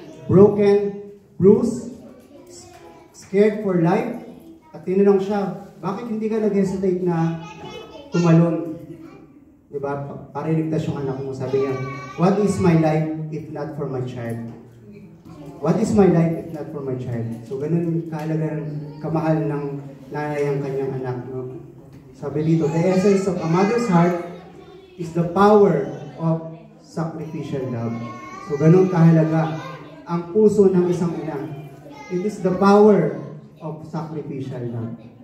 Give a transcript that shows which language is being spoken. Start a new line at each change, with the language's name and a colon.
English: Broken, bruised, scared for life.
Filipino: At tinanong siya, bakit hindi ka nag-hesitate na tumalon? Diba? Para iligtas yung anak mo. Sabi niya,
English: what is my life if not for my child? What is my life if not for my child?
Filipino: So, ganun kahalagang kamahal ng nanay ang kanyang anak. No? Sabi dito,
English: the essence of a mother's heart is the power of sacrificial love.
Filipino: So, ganun kahalaga ang puso ng isang ina.
English: It is the power of sacrificial love.